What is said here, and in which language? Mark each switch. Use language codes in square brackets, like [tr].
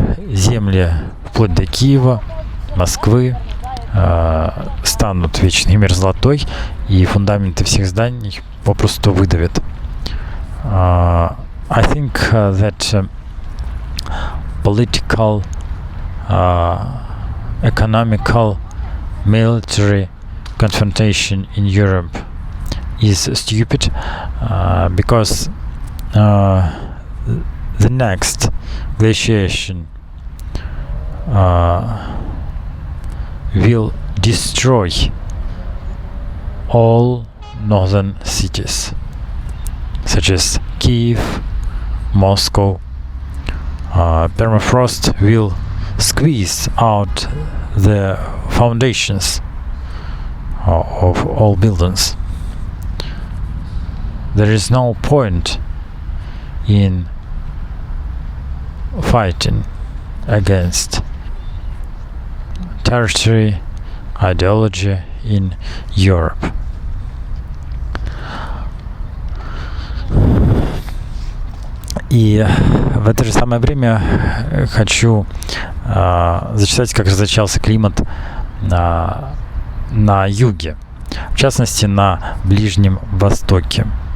[ru] земли вплоть до Киева, Москвы станут вечной мерзлотой, и фундаменты всех зданий попросту выдавят. [en] I think that political, economical, military confrontation in Europe is stupid, because the next glaciation will destroy all northern cities, such as Kiev, Moscow. Permafrost will squeeze out the foundations of all buildings. There is no point in fighting against territory, ideology in Europe. [ru] И в это же самое время хочу зачитать, как различался климат на юге, в частности на Ближнем Востоке.